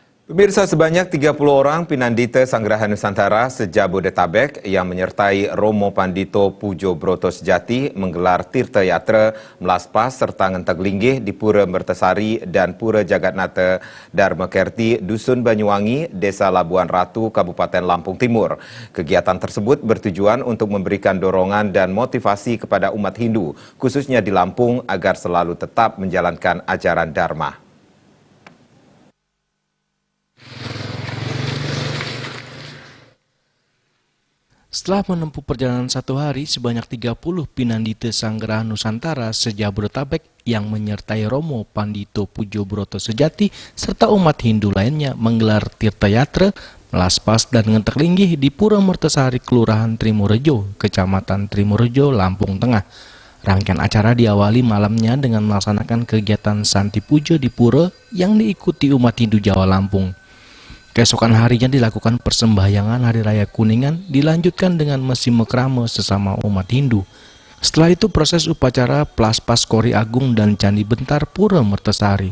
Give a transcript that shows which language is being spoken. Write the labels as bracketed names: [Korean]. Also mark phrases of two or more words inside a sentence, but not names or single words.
[Indonesian] Pemirsa, sebanyak 30 orang Pinandita Sanggraha Nusantara se-Jabodetabek yang menyertai Romo Pandito Pujo Broto Sejati menggelar Tirta Yatra Melaspas serta Ngenteg Linggih di Pura Mertasari dan Pura Jagatnata Dharma Kerti, Dusun Banyuwangi, Desa Labuan Ratu, Kabupaten Lampung Timur. Kegiatan tersebut bertujuan untuk memberikan dorongan dan motivasi kepada umat Hindu, khususnya di Lampung, agar selalu tetap menjalankan ajaran Dharma. Setelah menempuh perjalanan 1 hari, sebanyak 30 Pinandita Sanggraha Nusantara se-Jabodetabek yang menyertai Romo Pandito Pujo Broto Sejati serta umat Hindu lainnya menggelar Tirta Yatra Melaspas dan Ngenteg Linggih di Pura Mertasari, Kelurahan Trimorejo, Kecamatan Trimorejo, Lampung Tengah. Rangkaian acara diawali malamnya dengan melaksanakan kegiatan Santi Puja di Pura yang diikuti umat Hindu Jawa Lampung. Keesokan harinya dilakukan persembahyangan Hari Raya Kuningan, dilanjutkan dengan mesi mekrama sesama umat Hindu. Setelah itu proses upacara Plaspas Kori Agung dan Candi Bentar Pura Mertasari.